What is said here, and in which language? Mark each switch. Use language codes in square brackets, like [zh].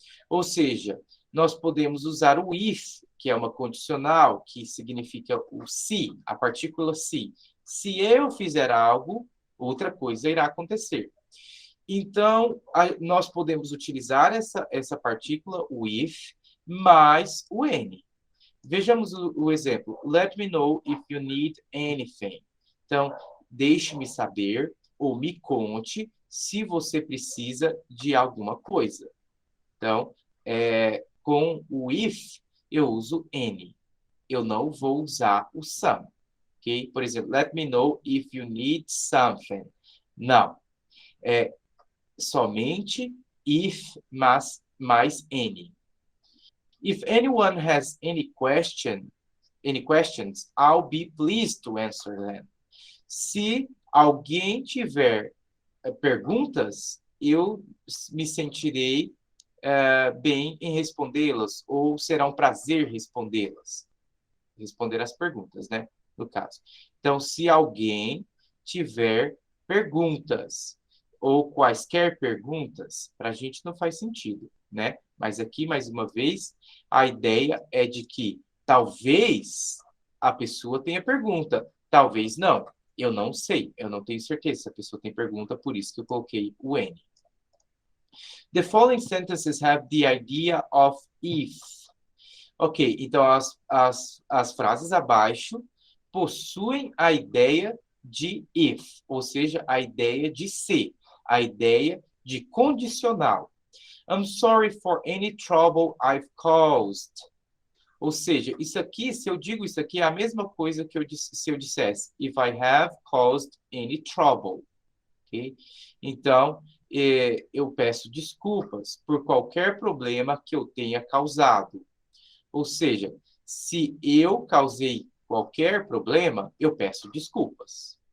[pt] Ou seja, nós podemos usar o if, que é uma condicional, que significa o se, a partícula se. Se eu fizer algo, outra coisa irá acontecer. Então, nós podemos utilizar essa partícula, o if, mais o any. Vejamos o exemplo. [en] Let me know if you need anything. [pt] Então, deixe-me saber ou me conte se você precisa de alguma coisa. Então, com o if, eu uso any. Eu não vou usar o some. Okay? Por exemplo, [en] let me know if you need something. [pt] Não. É somente if, mais any. [en] If anyone has any questions, I'll be pleased to answer them. [pt] Se alguém tiver perguntas, eu me sentirei bem em respondê-las, ou será um prazer respondê-las. Responder as perguntas, né? No caso. Então, se alguém tiver perguntas, ou quaisquer perguntas, para a gente não faz sentido, né? Mas aqui, mais uma vez, a ideia é de que talvez a pessoa tem a pergunta. Talvez não. Eu não sei. Eu não tenho certeza se a pessoa tem pergunta, por isso que eu coloquei o N. [en] The following sentences have the idea of if. [pt] Ok, então as frases abaixo possuem a ideia de if, ou seja, a ideia de se, a ideia de condicional. [en] I'm sorry for any trouble I've caused. [pt] Ou seja, isso aqui, se eu digo isso aqui, é a mesma coisa que se eu dissesse [en] if I have caused any trouble. [pt] Okay? Então, eu peço desculpas por qualquer problema que eu tenha causado. Ou seja, se eu causei qualquer problema, eu peço desculpas.